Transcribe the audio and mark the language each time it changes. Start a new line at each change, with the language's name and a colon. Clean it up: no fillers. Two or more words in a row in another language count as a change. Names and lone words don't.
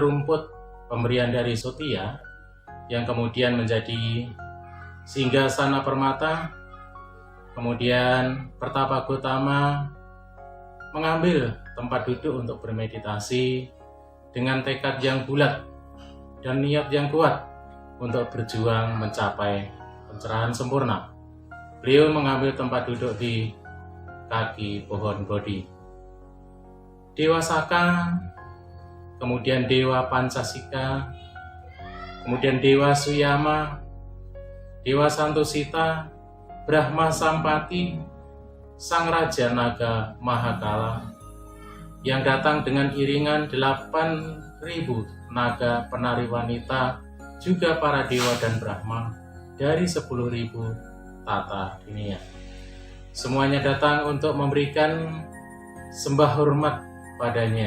Indonesian: rumput pemberian dari Sotia yang kemudian menjadi Singgasana Permata, kemudian Pertapa Gotama mengambil tempat duduk untuk bermeditasi dengan tekad yang bulat dan niat yang kuat untuk berjuang mencapai pencerahan sempurna. Beliau mengambil tempat duduk di kaki pohon Bodhi. Dewa Saka, kemudian Dewa Pancasika, kemudian Dewa Suyama, Dewa Santosita, Brahma Sampati, Sang Raja Naga Mahakala, yang datang dengan iringan 8.000 naga penari wanita, juga para dewa dan Brahma dari 10.000 tata dunia. Semuanya datang untuk memberikan sembah hormat padanya.